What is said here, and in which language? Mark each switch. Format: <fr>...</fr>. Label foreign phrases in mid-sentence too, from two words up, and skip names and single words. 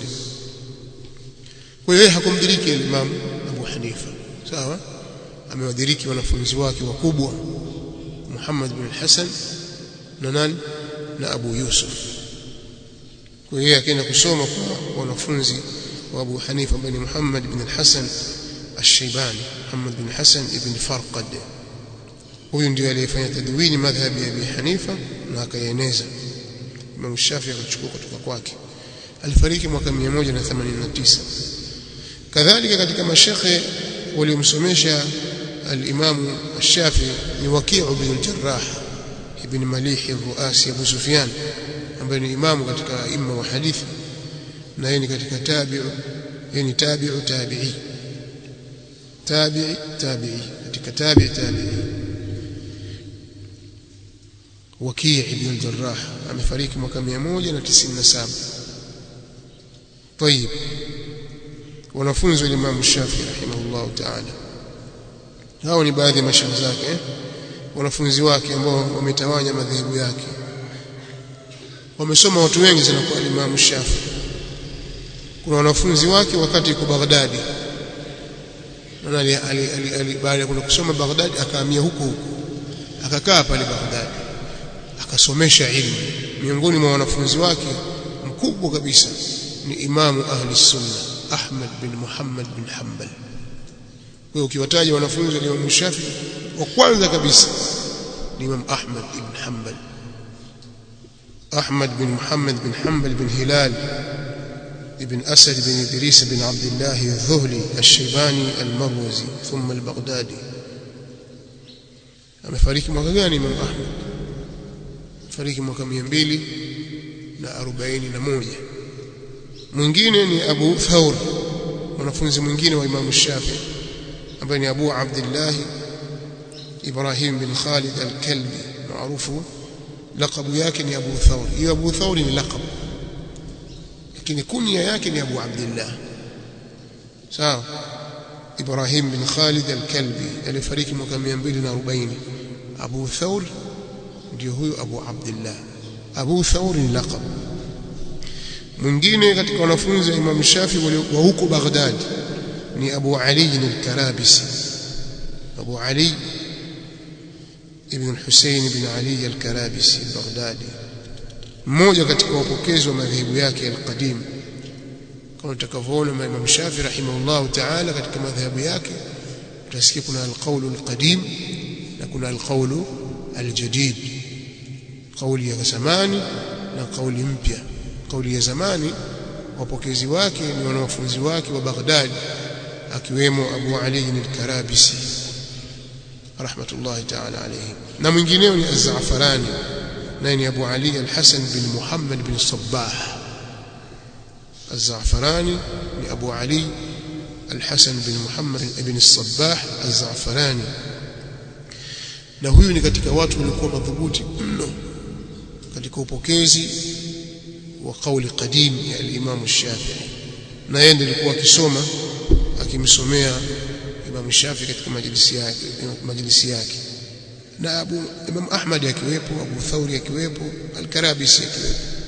<sw>Kwa hiyo hakumdiriki Imam Abu Hanifa, sawa. Amewadiriki wanafunzi wake wakubwa, Muhammad bin Hasan na nani na Abu Yusuf. Kwa hiyo akaenda kusoma kwa wanafunzi wa Abu Hanifa ambaye ni Muhammad ibn al-Hasan al-Shaybani, Muhammad bin Hasan ibn Farqad. Huyu ndiye aliyefanya tadwini madhhabi ya Abi Hanifa na akaeneza. Imam Shafi'i akachukua kutoka kwake. Alifariki mwaka 189. Kadhalika katika mashekhe waliomsomesha al-Imam al-Shafi'i ni Waki' ibn al-Jarrah ibn Malih al-Ruasi Abu Sufyan, ambaye ni imamu katika imma wa hadithi, na yeye ni katika tabi'u, yeye ni</sw> <ar>tabi'u tabi'i, tabi'i tabi'i,</ar> <sw>katika</sw> <ar>tabi'i tabi'i.</ar> <sw>Waki' ibn al-Jarrah amefariki mwaka 197. طيب, wanafunzi wa Imam Shafi'i</sw> <ar>رحمه الله تعالى,</ar> <sw>hao ni baadhi ya mashaikh zake, wanafunzi wake ambao wametawanya madhehebu yake. Wamesoma watu wengi sana kwa Imam Shafi'i. Kuna wanafunzi wake wakati yuko Baghdadi, na baada ya kusoma Baghdadi akahamia huko akakaa pale Baghdadi akasomesha ilmu. Miongoni mwa wanafunzi wake mkubwa kabisa ni imamu</sw> <ar>أهل السنة</ar> <sw>Ahmad bin Muhammad bin Hanbal. Kwa ukiwataja wanafunzi wa Imam Shafi'i, wa kwanza kabisa ni Imam Ahmad ibn Hanbal, Ahmad bin Muhammad bin Hanbal bin Hilal ibn Asad bin Idris bin Abdullah al-Dhuhli al-Shaybani al-Marwazi thumma al-Baghdadi. Amefariki mwaka gani Imam Ahmad? Amefariki mwaka 241. Mwingine ni Abu Thawr, mwanafunzi mwingine wa Imam Shafi'i ambaye ni Abu Abdullah Ibrahim bin Khalid al-Kalbi, maarufu laqabu yake ni Abu Thawr. Hiyo Abu Thawr ni laqab, lakini kunya yake ni Abu Abdullah. Sawa. Ibrahim bin Khalid al-Kalbi alifariki mwaka 240. Abu Thawr ndio huyo Abu Abdullah. Abu Thawr ni laqab. Mwingine katika wanafunzi wa Imam Shafi'i wa huko Baghdad ni Abu Ali al-Karabisi, Abu Ali ibn Hussein ibn Ali al-Karabisi al-Baghdadi, mmoja katika wapokezi wa madhehebu yake al-qadim. Kama tutakavyoona Imam Shafi'i</sw> <ar>رحمه الله تعالى</ar> <sw>katika madhehebu yake utasikia kuna</sw> <ar>القول القديم</ar> <sw>na kuna</sw> <ar>القول الجديد,</ar> <sw>kauli ya zamani na kauli mpya. Kauli ya zamani wapokezi wake ni wanafunzi wake wa Baghdad, akiwemo Abu Ali al-Karabisi</sw> <ar>رحمة الله تعالى عليه,</ar> <sw>na mwingineo ni Az-Za'farani, naye ni Abu Ali al-Hasan bin Muhammad bin Sabbah. Az-Za'farani ni Abu Ali al-Hasan bin Muhammad ibn Sabbah Az-Za'farani, na huyu ni katika watu walikuwa madhubuti mno katika upokezi wa kauli qadim ya al-Imam Shafi'i, na yeye ndiye alikuwa akisoma akimsomea Imam Shafi'i katika majlisi yake, na Imam Ahmad akiwepo, Abu Thawri akiwepo, al-Karabisi akiwepo.</sw>